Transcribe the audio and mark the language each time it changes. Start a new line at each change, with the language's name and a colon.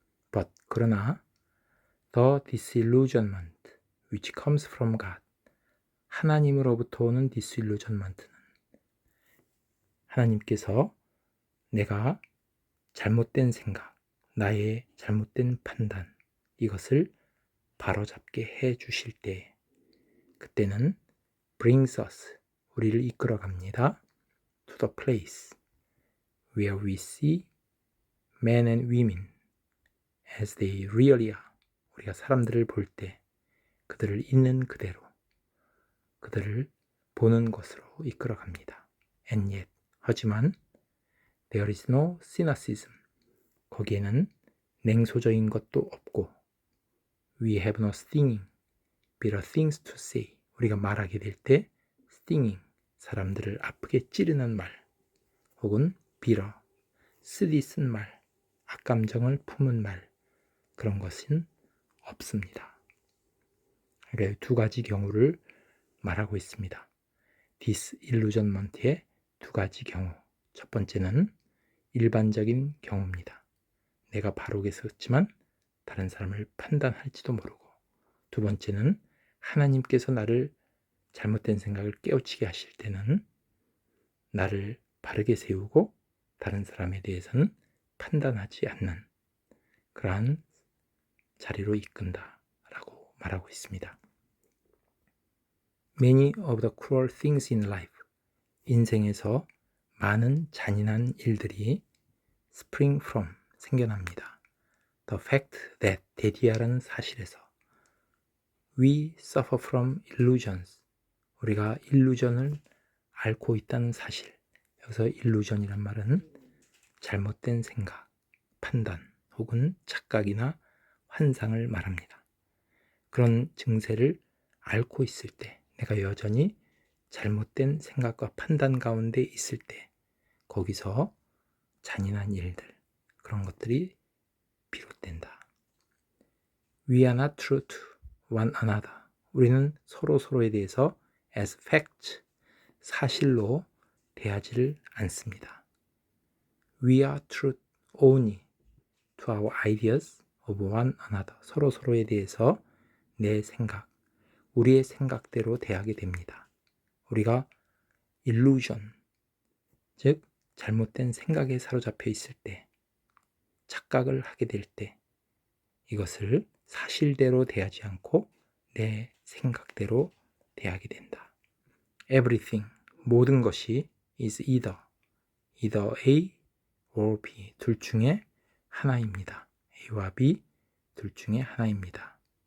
English: But
Korean: 그러나
English: the disillusionment which comes from God,
Korean: 하나님으로부터 오는 disillusionment는 하나님께서 내가 잘못된 생각, 나의 잘못된 판단, 이것을 바로잡게 해 주실 때 그때는
English: brings us,
Korean: 우리를 이끌어 갑니다.
English: to the place where we see men and women as they really are.
Korean: 우리가 사람들을 볼 때 그들을 있는 그대로 그들을 보는 곳으로 이끌어 갑니다.
English: And yet,
Korean: 하지만
English: there is no cynicism.
Korean: 거기에는 냉소적인 것도 없고
English: we have no stinging, bitter things to say.
Korean: 우리가 말하게 될 때 stinging, 사람들을 아프게 찌르는 말 혹은 bitter, 쓰디쓴 말, 악감정을 품은 말, 그런 것은 없습니다. 그러니까 두 가지 경우를 말하고 있습니다. disillusionment의 두 가지 경우. 첫 번째는 일반적인 경우입니다. 내가 바르게 섰지만 다른 사람을 판단할지도 모르고, 두 번째는 하나님께서 나를 잘못된 생각을 깨우치게 하실 때는 나를 바르게 세우고 다른 사람에 대해서는 판단하지 않는 그러한 자리로 이끈다 라고 말하고 있습니다.
English: Many of the cruel things in life,
Korean: 인생에서 많은 잔인한 일들이
English: spring from,
Korean: 생겨납니다.
English: The fact that,
Korean: 대디아라는 사실에서
English: we suffer from illusions,
Korean: 우리가 일루전을 앓고 있다는 사실. 여기서 일루전이란 말은 잘못된 생각, 판단 혹은 착각이나 환상을 말합니다. 그런 증세를 앓고 있을 때, 내가 여전히 잘못된 생각과 판단 가운데 있을 때 거기서 잔인한 일들, 그런 것들이 비롯된다.
English: We are not true to one another.
Korean: 우리는 서로에 대해서
English: as fact,
Korean: 사실로 대하지를 않습니다.
English: We are true only to our ideas of one another.
Korean: 서로에 대해서 내 생각, 우리의 생각대로 대하게 됩니다. 우리가 illusion, 즉 잘못된 생각에 사로잡혀 있을 때, 착각을 하게 될 때 이것을 사실대로 대하지 않고 내 생각대로 대하게 된다.
English: Everything,
Korean: 모든 것이
English: is either A or B,
Korean: 둘 중에 하나입니다. A와 B, 둘 중에 하나입니다.